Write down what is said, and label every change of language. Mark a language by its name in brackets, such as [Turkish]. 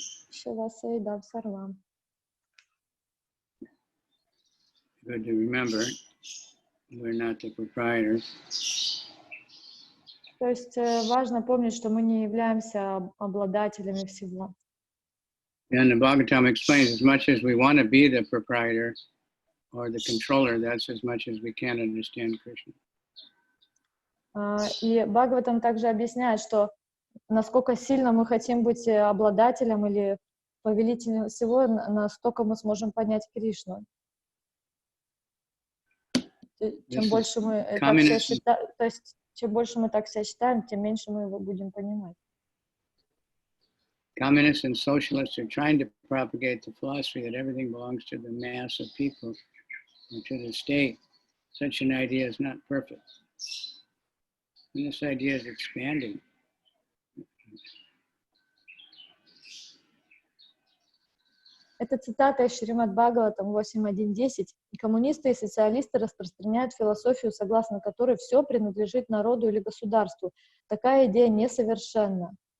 [Sanskrit] Ишавасya идам сарвам. [English] Good to remember, we're not the proprietors. [Russian] То есть важно помнить, что мы не являемся обладателями всего. [English] And the Bhagavatam explains, as much as we want to be the proprietor or the controller, that's as much as we can understand Krishna. [Russian] И Бхагаватам также объясняет, что насколько сильно мы хотим быть обладателем или повелителем всего, настолько мы сможем понять Кришну. Чем больше мы так себя считаем, то есть чем больше мы так себя считаем, тем меньше мы его будем понимать. [English] Communists and socialists are trying to propagate the philosophy that everything belongs to the mass of people and to the state. Such an idea is not perfect. And this idea is expanding. [Russian] Это цитата из Шримад Бхагаватам 8.1.10. Коммунисты и социалисты распространяют философию, согласно которой все принадлежит народу или государству. Такая идея несовершенна.